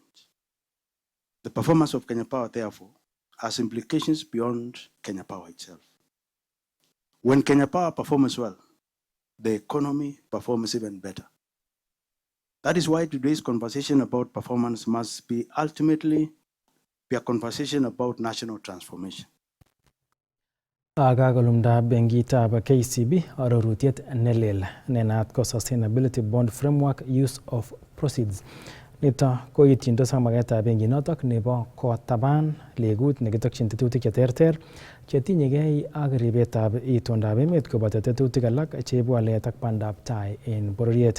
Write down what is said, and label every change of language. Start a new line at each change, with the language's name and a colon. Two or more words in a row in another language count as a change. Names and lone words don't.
English: The performance of Kenya Power, therefore, has implications beyond Kenya Power itself. When Kenya Power performs well, the economy performs even better. That is why today's conversation about performance must be ultimately a conversation about national transformation.
Kalenjin: Agagolumda bengitab KCB arorutiet nelel nenat ko Sustainability Bond Framework Use of Proceeds. Nito koityindos ak magetab benginotok nebo kotaban legut nekitokyin tetutik cheterter chetinyegei ak ribetab itondab emet koboto tetutik alak cheibu walet ak bandab tai en bororiet.